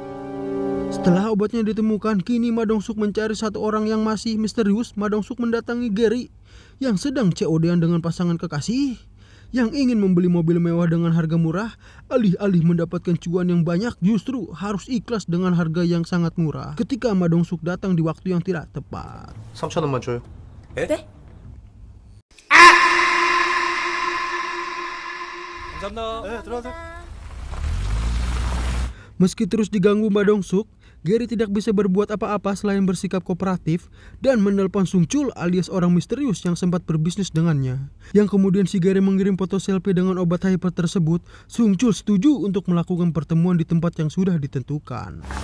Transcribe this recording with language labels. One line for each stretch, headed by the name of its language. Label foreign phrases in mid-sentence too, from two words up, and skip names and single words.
Indonesian: Setelah obatnya ditemukan, kini Ma Dong-suk mencari satu orang yang masih misterius. Ma Dong-suk mendatangi Gary yang sedang COD-an dengan pasangan kekasih yang ingin membeli mobil mewah dengan harga murah, alih-alih mendapatkan cuan yang banyak, justru harus ikhlas dengan harga yang sangat murah ketika Ma Dong-suk datang di waktu yang tidak tepat.
Korean: 3,000원만 줘요. 네? 네, 들어가세요.
Indonesian: Meski terus diganggu Ma Dong-suk, Gary tidak bisa berbuat apa-apa selain bersikap kooperatif dan menelpon Sung Chul alias orang misterius yang sempat berbisnis dengannya. Yang kemudian si Gary mengirim foto selfie dengan obat hyper tersebut. Sung Chul setuju untuk melakukan pertemuan di tempat yang sudah ditentukan.